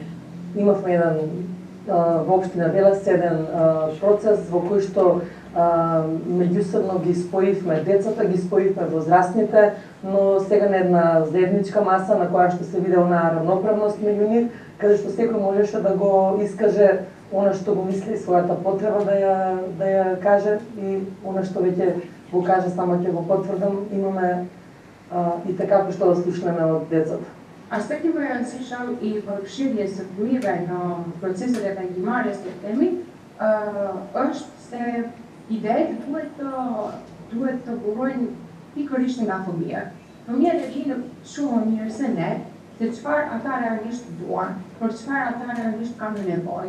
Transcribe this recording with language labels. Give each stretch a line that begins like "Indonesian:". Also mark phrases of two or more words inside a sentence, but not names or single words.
Macedonian: Имавме еден во општина Велес еден процес во кој што меѓусебно ги споивме децата, ги споивме возрастните, но сега на една заедничка маса на која што се виде онаа равноправност меѓу нив, каде што секој можеше да го искаже она што го мисли, својата потреба да ја каже и она што веќе го каже, само ќе го потврдам, имаме и така што да слушнеме од децата. Аспекти кои ја слушам и
Albanian: përfshirje së fëmijëve në proceset e vendimmarrjes të temi është se idetë duhet të burojnë pikërisht nga fëmijët. Fëmijët e dinë shumë më mirë se ne se çfarë ata realisht duan, për çfarë ata realisht kanë nevojë.